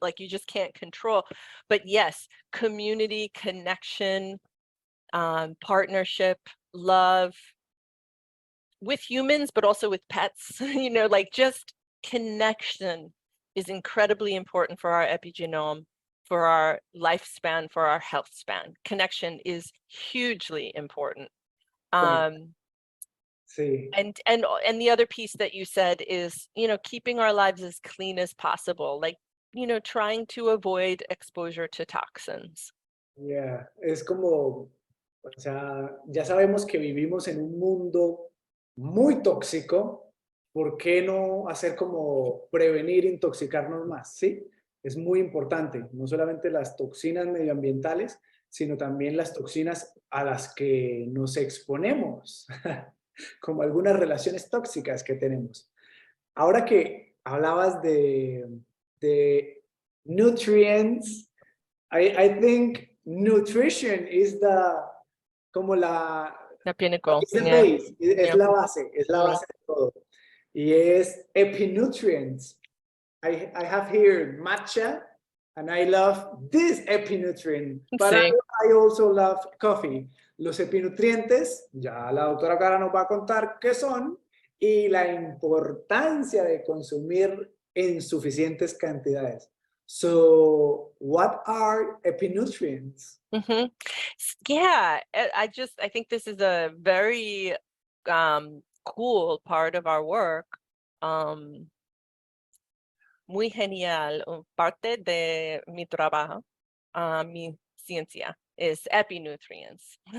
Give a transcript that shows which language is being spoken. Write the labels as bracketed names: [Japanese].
[English] Like you just can't control. But yes, community, connection, partnership, love with humans, but also with pets, you know, like just connection is incredibly important for our epigenome, for our lifespan, for our health span. Connection is hugely important. [Spanish] Sí. [English] And the other piece that you said is, you know, keeping our lives as clean as possible, like, you know, trying to avoid exposure to toxins. [Spanish] Yeah, es como, o sea, ya sabemos que vivimos en un mundo muy tóxico, ¿por qué no hacer como prevenir intoxicarnos más? ¿Sí? Es muy importante, no solamente las toxinas medioambientales, sino también las toxinas a las que nos exponemos, como algunas relaciones tóxicas que tenemos. Ahora que hablabas de nutrients, [English] I think nutrition is [Spanish] como la [English] pinnacle. [Spanish] es [English] the base, [Spanish] es la base de todo. Y es epinutrients. [English] I have here matcha, and I love this epinutrient, but [Spanish] Sí. [English] I also love coffee. [Spanish] Los epinutrientes, ya la doctora Kara nos va a contar qué son y la importancia de consumir en suficientes cantidades. [English] So, what are epinutrients? Mm-hmm. Yeah, I think this is a very cool part of our work. [Spanish] Muy genial. Parte de mi trabajo, mi ciencia, is epinutrients.